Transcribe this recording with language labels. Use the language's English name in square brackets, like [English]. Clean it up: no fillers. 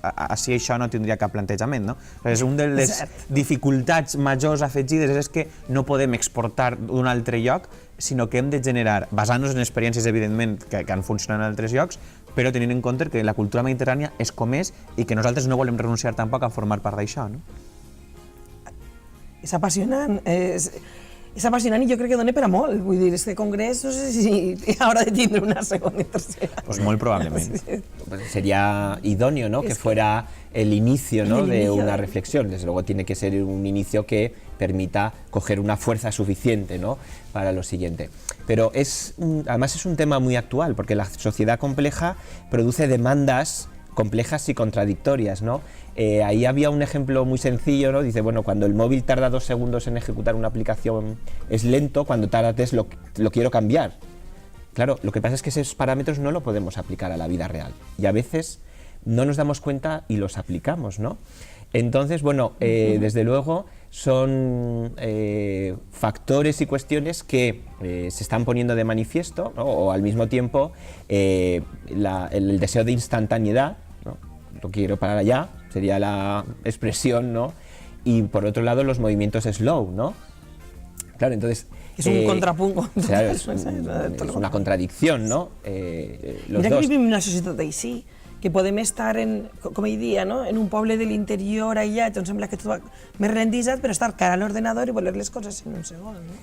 [Catalan] Així això no tindria cap plantejament. No? És una de les dificultats majors afegides és que no podem exportar d'un altre lloc, sinó que hem de generar, basant-nos en experiències, evidentment, que han funcionat en altres llocs, però tenint en compte que la cultura mediterrània és com és i que nosaltres no volem renunciar tampoc a formar part d'això. No? És apassionant, és apassionant i jo crec que dona per a molt. Vull dir, este congrés no sé si haurà de tindre una segona i tercera. [Spanish] Pues muy probablemente. Sería idóneo, ¿no?, que fuera el inicio, ¿no?, de una reflexión. Desde luego tiene que ser un inicio que permita coger una fuerza suficiente, ¿no?, para lo siguiente. Pero además es un tema muy actual, porque la sociedad compleja produce demandas complejas y contradictorias, ¿no? Ahí había un ejemplo muy sencillo, ¿no? Dice, bueno, cuando el móvil tarda 2 segundos en ejecutar una aplicación es lento, cuando tarda 3 lo quiero cambiar. Claro, lo que pasa es que esos parámetros no lo podemos aplicar a la vida real y a veces no nos damos cuenta y los aplicamos, ¿no? Entonces, bueno, desde luego son factores y cuestiones que se están poniendo de manifiesto, ¿no? O al mismo tiempo el deseo de instantaneidad, ¿no? Lo quiero para allá, sería la expresión, ¿no? Y por otro lado los movimientos slow, ¿no? Claro, entonces [Catalan] És un contrapunt. [Spanish] Claro, es una contradicción, ¿no? [Catalan] Mira que vivim en una societat així, que podem estar, com ell dia, en un poble de l'interior aïllat, on sembla que tot va més ralentitzat, però estar cara a l'ordenador i voler les coses en un segon.